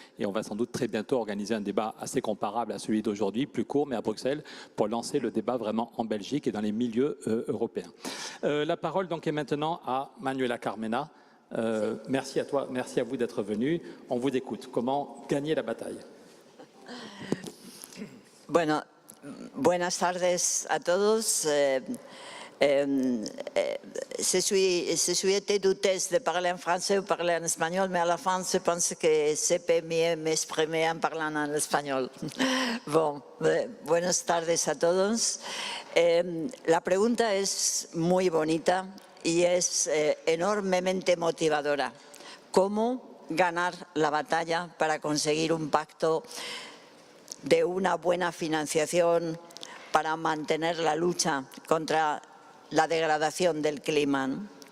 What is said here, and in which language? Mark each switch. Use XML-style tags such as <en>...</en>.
<fr>Et on va sans doute très bientôt organiser un débat assez comparable à celui d'aujourd'hui, plus court, mais à Bruxelles, pour lancer le débat vraiment en Belgique et dans les milieux européens. La parole donc est maintenant à Manuela Carmena. Merci à toi, merci à vous d'être venus. On vous écoute. Comment gagner la bataille?</fr> <es>Bueno, buenas tardes a todos.</es> <fr>Je suis été douteuse de parler en français ou parler en espagnol, mais à la fin, je pense que se peut mieux m'exprimer en parlant</fr> <es>en español. Bon, buenas tardes a todos. La pregunta es muy bonita y es enormemente motivadora. ¿Cómo ganar la batalla para conseguir un pacto de una buena financiación para mantener la lucha contra la degradación del clima?</es>